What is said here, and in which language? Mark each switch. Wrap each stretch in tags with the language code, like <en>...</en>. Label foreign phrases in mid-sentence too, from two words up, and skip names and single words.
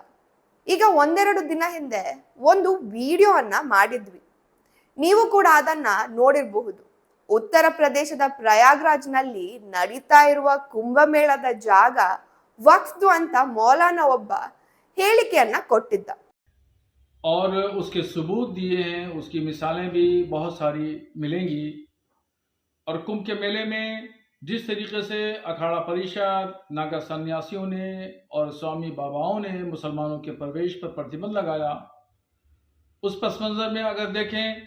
<kn>ಈಗ ಒಂದೆರಡು ದಿನ ಹಿಂದೆ ಒಂದು ವಿಡಿಯೋವನ್ನ ಮಾಡಿದ್ವಿ. ನೀವು ಕೂಡ ಅದನ್ನ ನೋಡಿರಬಹುದು. ಉತ್ತರ ಪ್ರದೇಶದ ಪ್ರಯಾಗ್ರಾಜ್ನಲ್ಲಿ ನಡೀತಾ ಇರುವ ಕುಂಭಮೇಳದ ಜಾಗ ವಕ್ಫ್ದು ಅಂತ ಮೌಲಾನ ಒಬ್ಬ ಹೇಳಿಕೆಯನ್ನ ಕೊಟ್ಟಿದ್ದ.</kn> <hi>और उसके सबूत दिए हैं, उसकी मिसालें भी बहुत सारी मिलेंगी। और कुंभ के मेले में जिस तरीके से अखाड़ा परिषद, नागा सन्यासियों ने और स्वामी बाबाओं ने मुसलमानों के प्रवेश पर प्रतिबंध लगाया, उस पस मंज़र में अगर देखें</hi>